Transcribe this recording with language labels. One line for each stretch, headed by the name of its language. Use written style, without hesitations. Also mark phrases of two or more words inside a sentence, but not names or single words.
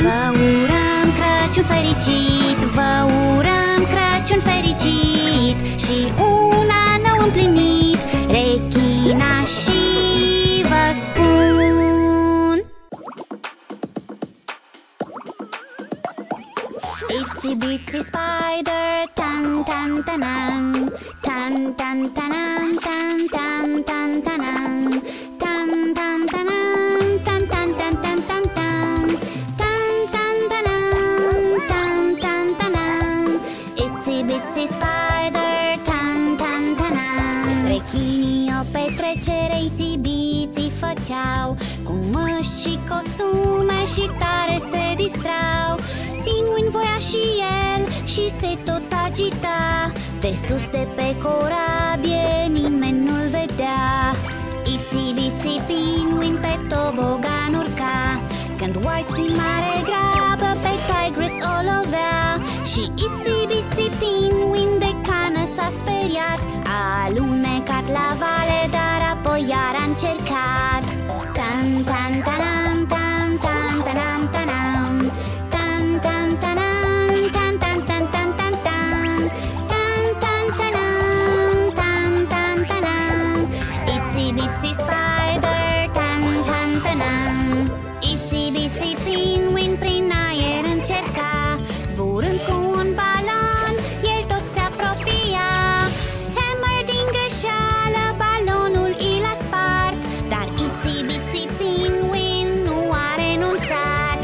Romanian: Vă urăm Crăciun fericit, vă urăm Crăciun fericit și un an nou împlinit, rechina și vă spun.
English: Itsy bitsy spider, tan tan tanan, tan tan tanan, tan tan tan tanan, tan tan tanan, tan tan tan tan tan tan, tan tan tanan, tan tan tanan. Itsy bitsy spider, tan tan tanan.
Romanian: Rechinii o petrecere
English: itsy bitsy
Romanian: făceau, cu măști și costume și tare se distrau. Pinguin voia și el și se tot agita, de sus de pe corabie nimeni nu-l vedea.
English: Itsy bitsy
Romanian: pinguin pe tobogan urca, când White din mare grabă pe Tigress o lovea. Și
English: itsy bitsy
Romanian: pinguin de cană s-a speriat, a alunecat la vale, dar apoi iar a încercat. Tan tan tanan, tan tan tanan tanan, tan tan tanan, tan tan tan tan tan tan, tan tan tanan, tan tan tanan.
English: Itsy bitsy spider, tan tan tanan. Itsy bitsy
Romanian: pinguin prin aer încerca, zburând cu un balon, el tot se apropia. Hammer din greșeală balonul i l-a spart, dar
English: itsy bitsy
Romanian: pinguin nu a renunțat.